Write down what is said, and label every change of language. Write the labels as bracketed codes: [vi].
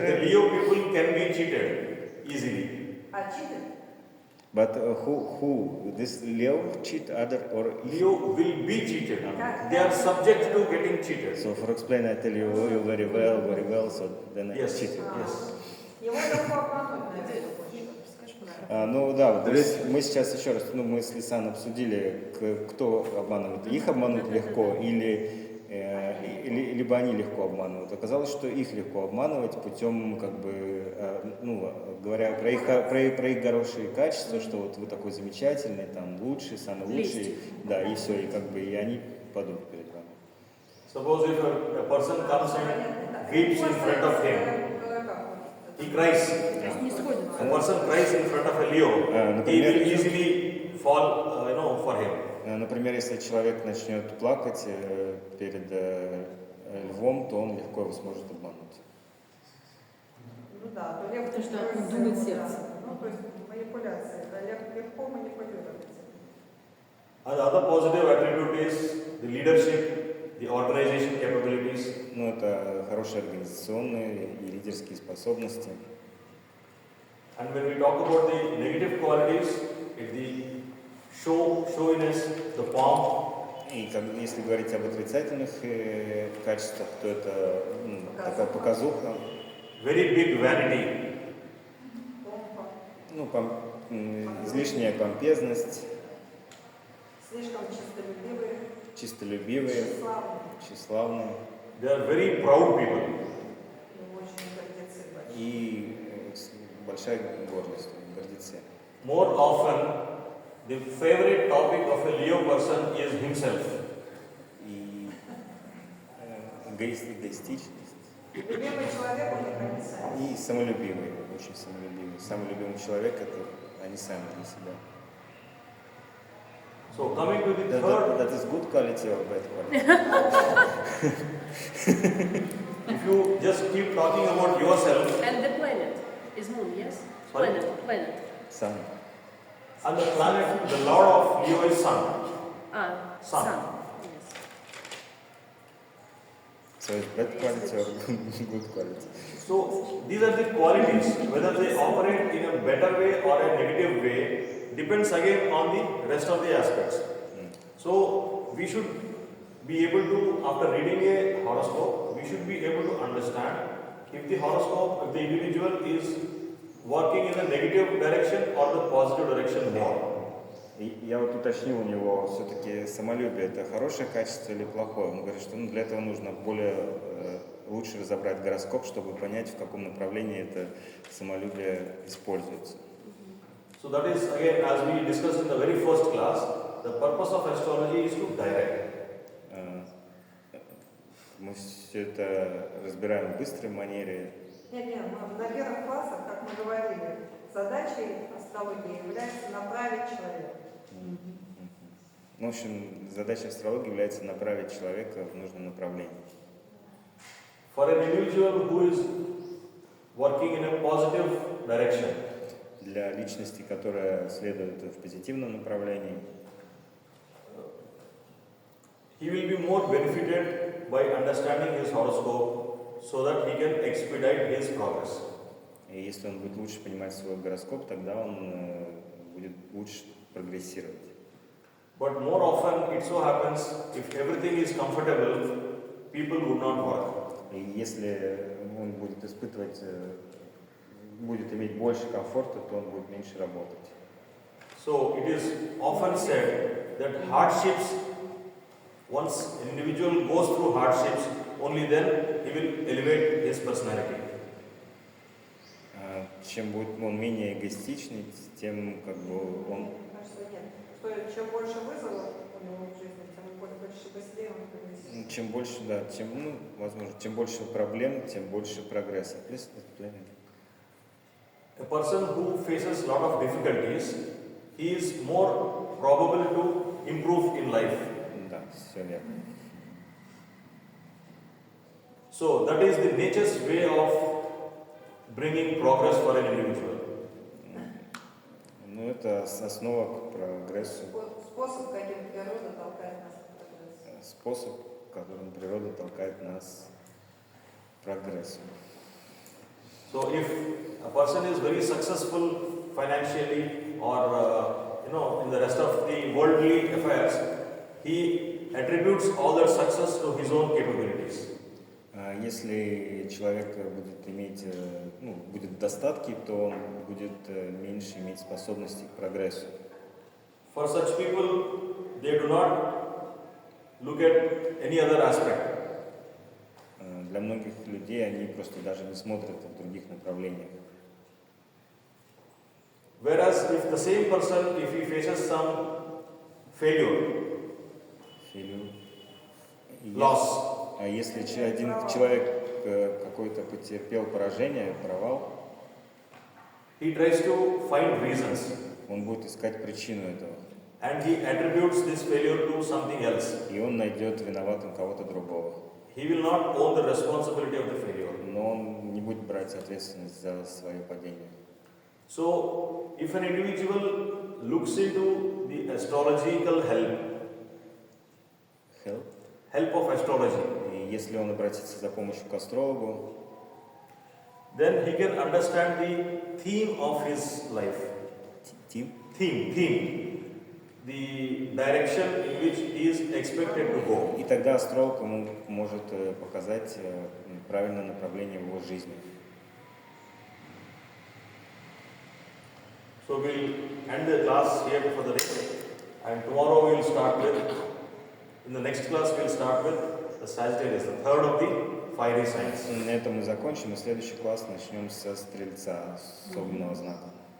[en] The Leo people can be cheated easily. Cheated? But who? This Leo cheat other or Leo will be cheated. They are subject to getting cheated. So for explain, I tell you, oh, you very well, so then I Yes, cheat. yes. [ru] Его легко обмануть, наверное. Ну да, вот мы сейчас еще раз, мы с Лисан обсудили, кто обманывает. Их обмануть легко или либо они легко обманывают. Оказалось, что их легко обманывать путем, как бы, ну, говоря про их хорошие качества, что вот вы такой замечательный, там, лучший, самый лучший, да, и все, и как бы, и они падут перед вами. [en] Suppose if a person comes and weeps in front of him, he cries. [ru] Не сходится. [en] A person cries in front of a Leo, he will easily fall, for him. [ru] Например, если человек начнет плакать перед львом, то он легко его сможет обмануть. Ну да, то лев... Потому что он думает сердцем. Ну, то есть манипуляция. Да, легко манипулировать. [en] And the other positive attribute is the leadership, the organization capabilities. [ru] Ну, это хорошие организационные и лидерские способности. [en] And when we talk about the negative qualities, it's the showiness, the pomp. [ru] И если говорить об отрицательных качествах, то это такая показуха. [en] Very big vanity. [ru] Ну, излишняя помпезность, Слишком чистолюбивые. чистолюбивые, тщеславные [en] They are very proud people. [ru] Очень гордецы большие. и большая гордость, гордецы. [en] More often, the favorite topic of a Leo person is himself. [ru] И эгоистичность. Любимый человек у них они сами. И самолюбивые, очень самолюбивые. Самый любимый человек – это они сами для себя. [en] So coming to the third, That is good quality or bad quality? if you just keep talking about yourself, And the planet is moon, yes? Sorry? Planet. Sun. and the planet, the lord of Leo is Sun. Sun. Yes. So it's bad quality or good quality? So these are the qualities. Whether they operate in a better way or a negative way depends again on the rest of the aspects. So we should be able to, after reading a horoscope, we should be able to understand if the horoscope, if the individual is working in a negative direction or the positive direction more. [ru] И я вот уточнил у него, все-таки самолюбие – это хорошее качество или плохое? Он говорит, что для этого нужно лучше разобрать гороскоп, чтобы понять, в каком направлении это самолюбие используется. [en] So that is again, as we discussed in the very first class, the purpose of astrology is to direct. [ru] Мы все это разбираем в быстрой манере. Нет, мы на первых классах, как мы говорили, задачей астрологии является направить человека. В общем, задача астрологии является направить человека в нужном направлении. [en] For an individual who is working in a positive direction, [ru] Для личности, которая следует в позитивном направлении, [en] he will be more benefited by understanding his horoscope so that he can expedite his progress. [ru] и если он будет лучше понимать свой гороскоп, тогда он будет лучше прогрессировать. [en] But more often it so happens, if everything is comfortable, people would not work. [ru] И если он будет испытывать, будет иметь больше комфорта, то он будет меньше работать. [en] So it is often said that hardships, once an individual goes through hardships, only then he will elevate his personality. [ru] Чем будет он менее эгоистичный, тем как бы он... Кажется, нет. Что чем больше вызовов у него в жизни, тем больше быстрее он прогрессирует. Чем больше, да, возможно, чем больше проблем, тем больше прогресса. [en] A person who faces a lot of difficulties, he is more probable to improve in life. [ru] Да, все верно. [en] So that is the nature's way of bringing progress for an individual. [ru] Ну, это основа к прогрессу. Способ, каким природа толкает нас к прогрессу. Способ, которым природа толкает нас к прогрессу. [en] So if a person is very successful financially or in the rest of the worldly affairs, he attributes all that success to his own capabilities. [ru] Если человек будет иметь, будет в достатке, то он будет меньше иметь способности к прогрессу. [en] For such people, they do not look at any other aspect. [ru] Для многих людей они просто даже не смотрят в других направлениях. [en] Whereas if the same person, if he faces some failure, loss, [ru] А если один человек какой-то потерпел поражение, провал, [en] he tries to find reasons [ru] он будет искать причину этого. [en] and he attributes this failure to something else. [ru] И он найдет виноватым кого-то другого. [en] He will not own the responsibility of the failure. [ru] Но он не будет брать ответственность за свое падение. [en] So, if an individual looks into the astrological help of astrology, [ru] И если он обратится за помощью к астрологу, [en] then he can understand the theme of his life. Theme. The direction in which he is expected to go. [ru] И тогда астролог ему может показать правильное направление в его жизни. [en] So we'll end the class here for the day, and tomorrow we'll start with, in the next class we'll start with the Sagittarius, the third of the fiery signs. [ru] На этом мы закончим, и следующий класс начнем со Стрельца, с огненного знака.